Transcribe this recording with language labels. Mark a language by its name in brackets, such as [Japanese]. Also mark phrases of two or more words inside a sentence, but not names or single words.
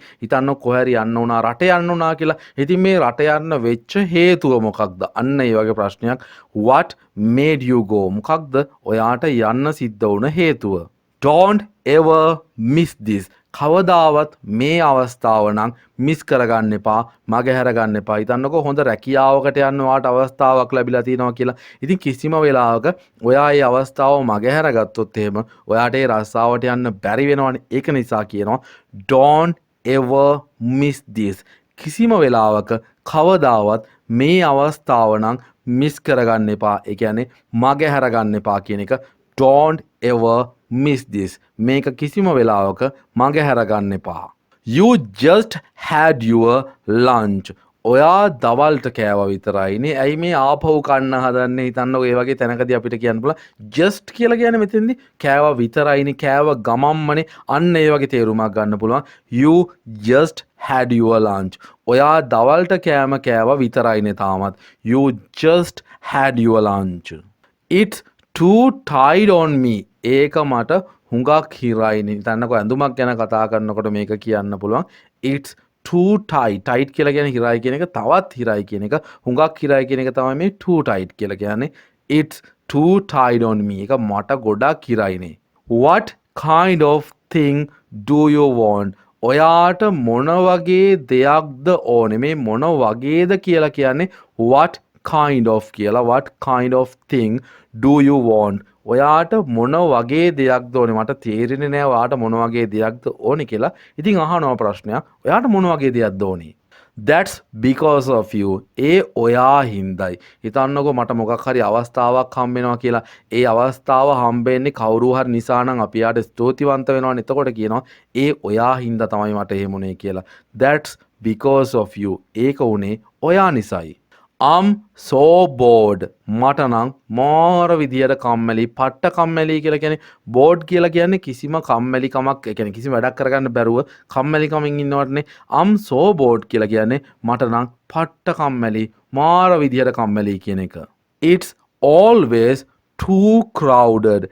[Sinhala] හිතන්න කොහේ හරි යන්න උනා රට යන්න උනා කියලා. ඉතින් මේ රට යන්න වෙච්ච හේතුව මොකක්ද? අන්න ඒ වගේ ප්‍රශ්නයක්. [English] what made you go? [Sinhala] මොකක්ද ඔයාට යන්න සිද්ධ වුණ හේතුව? [English] don't ever miss this. [Sinhala] කවදාවත් මේ අවස්ථාව නම් මිස් කරගන්න එපා, මගහැර ගන්න එපා. හිතන්නකෝ හොඳ රැකියාවකට යන්න ඔයාට අවස්ථාවක් ලැබිලා තියෙනවා කියලා. ඉතින් කිසිම වෙලාවක ඔයා මේ අවස්ථාව මගහැර ගත්තොත් එහෙම ඔයාට ඒ රස්සාවට යන්න බැරි වෙනවනේ. ඒක නිසා කියනවා [English] don't ever miss this. [Sinhala] කිසිම වෙලාවක කවදාවත් මේ අවස්ථාව නම් මිස් කරගන්න එපා. ඒ කියන්නේ මගහැර ගන්න එපා කියන එක. [English] don't ever miss this. [Sinhala] මේක කිසිම වෙලාවක මගහැර ගන්න එපා. [English] You just had your lunch. [Sinhala] ඔයා දවල්ට කෑවා විතරයිනේ. ඇයි මේ ආපහු කන්න හදන්නේ? හිතන්නකෝ ඒ වගේ තැනකදී අපිට කියන්න පුළුවන් just කියලා කියන්නේ මෙතෙන්දී කෑවා විතරයිනේ, කෑව ගමම්මනේ. අන්න ඒ වගේ තේරුමක් ගන්න පුළුවන්. [English] You just had your lunch. [Sinhala] ඔයා දවල්ට කෑම කෑවා විතරයිනේ තාමත්. [English] You just had your lunch. It's too tight on me. [Sinhala] ඒක මට හුඟක් හිරයිනේ. හිතන්නකෝ ඇඳුමක් ගැන කතා කරනකොට මේක කියන්න පුළුවන්. [English] It's too tight. [Sinhala] tight කියලා කියන්නේ හිරයි කියන එක, තවත් හිරයි කියන එක, හුඟක් හිරයි කියන එක තමයි මේ [English] too tight [Sinhala] කියලා කියන්නේ. [English] It's too tight on me. [Sinhala] ඒක මට ගොඩක් හිරයිනේ. [English] What kind of thing do you want? [Sinhala] ඔයාට මොන වගේ දෙයක්ද ඕනේ? මේ මොන වගේද කියලා කියන්නේ [English] what kind of [Sinhala] කියලා. [English] what kind of thing do you want? [Sinhala] ඔයාට මොන වගේ දෙයක්ද ඕනේ? මට තේරෙන්නේ නැහැ ඔයාට මොන වගේ දෙයක්ද ඕනේ කියලා. ඉතින් අහනවා ප්‍රශ්නයක්. ඔයාට මොන වගේ දෙයක්ද ඕනේ? [English] That's because of you. [Sinhala] ඒ ඔයා හින්දායි. හිතන්නකෝ මට මොකක් හරි අවස්ථාවක් හම්බ වෙනවා කියලා. ඒ අවස්ථාව හම්බ වෙන්නේ කවුරු හරි නිසා නම් අපි යාට ස්තුතිවන්ත වෙනවනේ. එතකොට කියනවා ඒ ඔයා හින්දා තමයි මට එහෙම උනේ කියලා. [English] That's because of you. [Sinhala] ඒක උනේ ඔයා නිසායි. [English] I'm so bored. [Sinhala] මට නම් මාර විදියට කම්මැලි, පට්ට කම්මැලි කියලා කියන්නේ bored කියලා කියන්නේ කිසිම කම්මැලිකමක්, ඒ කියන්නේ කිසිම වැඩක් කරගන්න බැරුව කම්මැලිකමින් ඉන්නවටනේ. [English] I'm so bored [Sinhala] කියලා කියන්නේ මට නම් පට්ට කම්මැලි, මාර විදියට කම්මැලි කියන එක. [English] It's always too crowded.